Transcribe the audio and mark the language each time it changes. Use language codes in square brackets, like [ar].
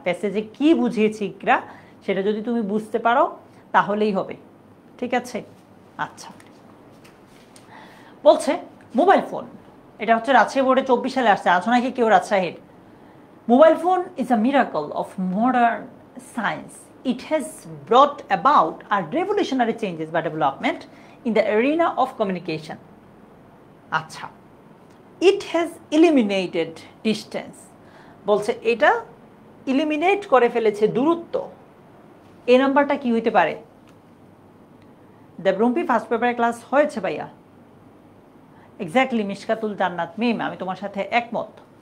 [bn] প্যাসেজে কি বুঝিয়েছি ইকরা সেটা যদি তুমি বুঝতে পারো তাহলেই হবে, ঠিক আছে? আচ্ছা, বলছে মোবাইল ফোন, এটা হচ্ছে রাজশাহী বোর্ডে 24 সালে আসছে, আছো নাকি কেউ রাজশাহীর? [en] Mobile phone is a miracle of modern science. It has brought about a revolutionary changes by development in the arena of communication. [bn] আচ্ছা, [en] it has eliminated distance. [bn] বলছে এটা eliminate করে ফেলেছে দূরত্ব। এই নাম্বারটা কি হইতে পারে? দেবরুম্পি ফার্স্ট পেপারে ক্লাস হয়েছে ভাইয়া। এক্স্যাক্টলি মিশকাতুল জান্নাত মিম, আমি তোমার সাথে একমত।